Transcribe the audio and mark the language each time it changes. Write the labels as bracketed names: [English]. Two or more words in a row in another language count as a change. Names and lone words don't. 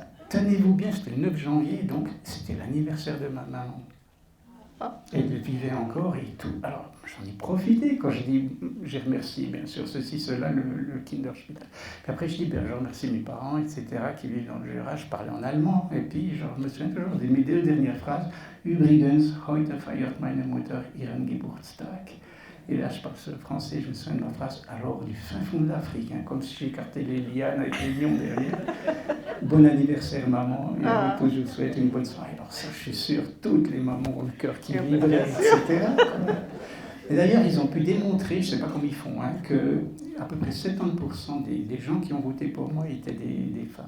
[French] Tenez-vous bien, c'était le 9 janvier, donc c'était l'anniversaire de ma maman. Elle vivait encore et tout. Alors, j'en ai profité quand j'ai remercié, bien sûr, ceci, cela, le Kinderspital. Puis après, je dis, je remercie mes parents, etc., qui vivent dans le Jura. Je parlais en allemand, et puis, je me souviens toujours de mes 2 dernières phrases. [German] Übrigens, heute feiert meine Mutter ihren Geburtstag. [French] Et là, je parle français, je me souviens de ma phrase, alors du fin fond de l'Afrique, hein, comme si j'écartais les lianes avec les lions derrière. Bon anniversaire, maman, et je vous souhaite une bonne soirée. Alors ça, je suis sûr, toutes les mamans ont le cœur qui vibre, etc. Et d'ailleurs, ils ont pu démontrer, je ne sais pas comment ils font, hein, que à peu près 70% des gens qui ont voté pour moi étaient des femmes.